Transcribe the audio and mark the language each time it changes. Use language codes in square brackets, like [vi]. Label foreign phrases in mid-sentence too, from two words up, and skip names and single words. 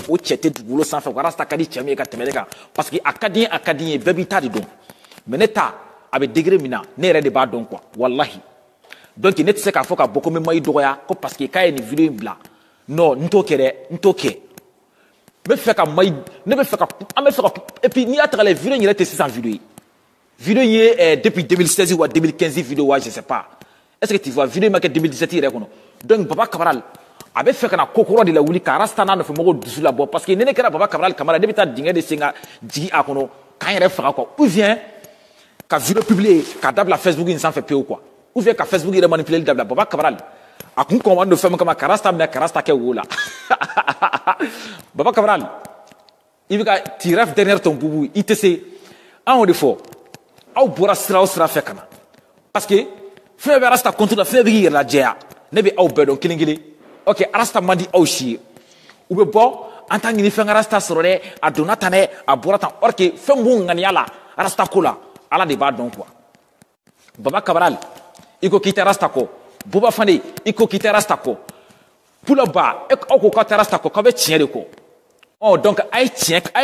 [bm] ko o cɛ tɛ dugukolo sanfɛ ko rasta ka di cɛ min ye ka tɛmɛ ne kan [fr] parce que [bm] a ka di n ye bɛɛ b'i ta de dɔn mais ne ta a bɛ degré min na ne yɛrɛ de b'a dɔn quoi walahi donc ne tɛ se k'a fɔ ka bɔ ko n bɛ Maï dɔgɔya ko [fr] parce que [bm] k'a ye nin vidéo in bila non n t'o kɛ dɛ n t'o kɛ n bɛ fɛ ka Maï ne bɛ fɛ ka an bɛ fɛ ka [fr] et puis [bm] n'i y'a ta k'a lajɛ vidéo in yɛrɛ tɛ sisan vidéo ye vidéo in ye [fr] depuis 2016 ou 2015 [bm] vidéo wa [fr] je sais pas est-ce que tu vois [bm] vidéo in ma kɛ 2017 yɛrɛ kɔnɔ donc Baba Cabral a bɛ fɛ ka na ko kɔrɔ de la wuli ka rasta n'a nɔfɛmɔgɔw dusu labɔ [fr] parce que [bm] ni ne kɛra Baba Cabral kamara ne bɛ taa dingɛ de sen ka jigin a kɔnɔ k'an yɛrɛ faga quoi [fr] ou bien [bm] ka vidéo publier ka dabila Facebook in sanfɛ pewu quoi [fr] ou bien [bm] ka Facebook yɛrɛ manipuler dabila Baba Cabral a kun kɔnman don fɛn min kama ka rasta minɛ ka rasta kɛ wo la Baba Cabral i bɛ ka t'i [fr] rêve derrière ton boubou [bm] i tɛ se an y'o de fɔ aw bɔra sira o sira fɛ ka na [fr] parce que [bm] fɛn bɛ rasta contre la fɛn bɛ k'i yɛrɛ lajɛya ne bɛ aw bɛɛ dɔn kelen kelen ok rasta man di aw si ye u bɛ bɔ an t'a ɲini fɛn ka rasta sɔrɔ dɛ a donna tan dɛ a bɔra tan [fr] or que [bm] fɛn b'u ŋaniya la rasta ko la ala de b'a dɔn quoi Baba Cabral i ko k'i tɛ rasta kɔ Buba Fane i ko k'i tɛ rasta kɔ Pula Ba aw ko k'aw tɛ rasta kɔ k'aw bɛ tiɲɛ de kɔ donc a ye tiɲɛ